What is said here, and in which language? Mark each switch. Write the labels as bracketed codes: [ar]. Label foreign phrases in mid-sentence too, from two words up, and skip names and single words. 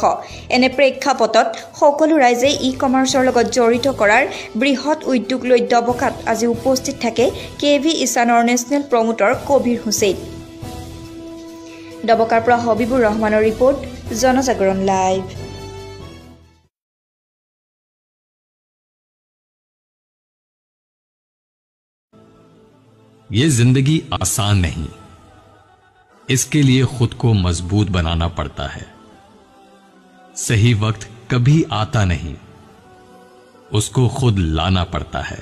[as] এনে প্ৰেক্ষাপটত সকলো ৰাইজে ই-কমাৰ্চৰ লগত জড়িত কৰাৰ বৃহৎ উদ্যোগ লৈ দবকাত আজি উপস্থিত থাকে KV ঈশানৰ নেশ্যনেল প্ৰমোটৰ কবিৰ হুছেইন। দবকাৰ পৰা হবিবুৰ ৰহমানৰ ৰিপৰ্ট, জনজাগৰণ লাইভ। [hi] ये जिंदगी आसान नहीं, इसके लिए खुद को मजबूत बनाना पड़ता है। सही वक्त कभी आता नहीं, उसको खुद लाना पड़ता है।